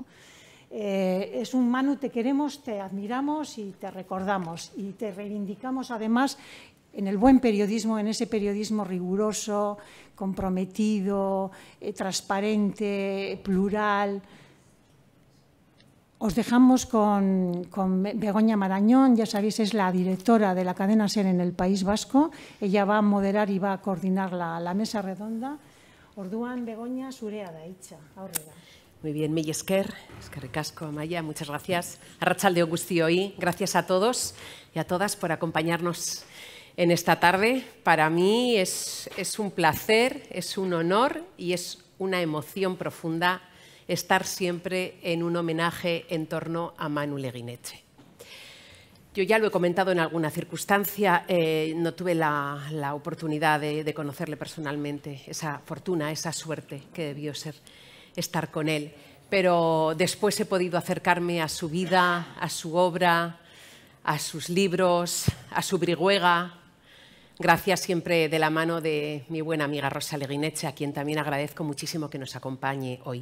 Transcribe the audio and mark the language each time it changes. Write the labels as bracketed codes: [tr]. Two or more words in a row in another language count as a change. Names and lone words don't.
[es] Es un Manu, te queremos, te admiramos y te recordamos y te reivindicamos además en el buen periodismo, en ese periodismo riguroso, comprometido, transparente, plural. Os dejamos con Begoña Marañón, ya sabéis, es la directora de la cadena SER en el País Vasco. Ella va a moderar y va a coordinar la mesa redonda. [eu] Orduan, Begoña, zurea da hitza, aurrera. [es] Muy bien, [eu] mila esker, eskerrik asko, Amaia, [es] muchas gracias. [eu] Arratsaldeon guztioi, [es] gracias a todos y a todas por acompañarnos en esta tarde. Para mí es un placer, es un honor y es una emoción profunda estar siempre en un homenaje en torno a Manu Leguinetxe. Yo ya lo he comentado en alguna circunstancia, no tuve la oportunidad de conocerle personalmente, esa fortuna, esa suerte que debió ser estar con él, pero después he podido acercarme a su vida, a su obra, a sus libros, a su brihuega, gracias siempre de la mano de mi buena amiga Rosa Leguinetxe, a quien también agradezco muchísimo que nos acompañe hoy.